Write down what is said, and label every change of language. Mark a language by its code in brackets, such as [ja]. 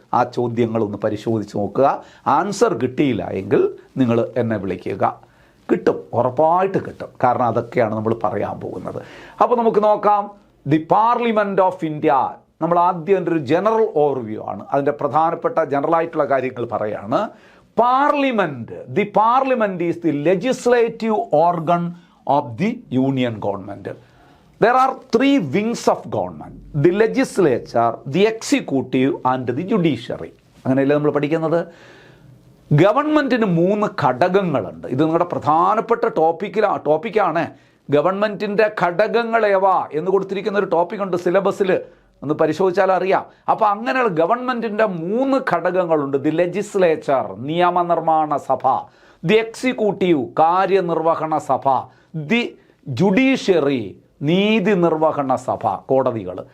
[ml] ആ ചോദ്യങ്ങൾ ഒന്ന് പരിശോധിച്ച് നോക്കുക. ആൻസർ കിട്ടിയില്ല എങ്കിൽ നിങ്ങൾ എന്നെ വിളിക്കുക. കിട്ടും, ഉറപ്പായിട്ട് കിട്ടും. കാരണം അതൊക്കെയാണ് നമ്മൾ പറയാൻ പോകുന്നത്. അപ്പോൾ നമുക്ക് നോക്കാം. [en] The parliament of India. [ml] നമ്മൾ ആദ്യം എൻ്റെ ഒരു ജനറൽ ഓവർവ്യൂ ആണ്, അതിൻ്റെ പ്രധാനപ്പെട്ട ജനറലായിട്ടുള്ള കാര്യങ്ങൾ പറയാണ്. [en] Parliament. The Parliament is the legislative organ of the Union government. There are 3 wings of government: the legislature, the executive and the judiciary. [ml] അങ്ങനെയല്ലേ നമ്മൾ പഠിക്കുന്നത്. ഗവൺമെൻറ്റിന് 3 ഘടകങ്ങളുണ്ട്. ഇത് നിങ്ങളുടെ പ്രധാനപ്പെട്ട ടോപ്പിക്കാണ്. ഗവൺമെൻറ്റിൻ്റെ ഘടകങ്ങളേവാ എന്ന് കൊടുത്തിരിക്കുന്ന ഒരു ടോപ്പിക്കുണ്ട് സിലബസിൽ, ഒന്ന് പരിശോധിച്ചാൽ അറിയാം. അപ്പോൾ അങ്ങനെയുള്ള ഗവൺമെൻറ്റിൻ്റെ 3 ഘടകങ്ങളുണ്ട്. ദി ലെജിസ്ലേച്ചർ, നിയമനിർമ്മാണ സഭ; ദി എക്സിക്യൂട്ടീവ്, കാര്യനിർവഹണ സഭ; ദി ജുഡീഷ്യറി, നീതി നിർവഹണ സഭ, കോടതികൾ.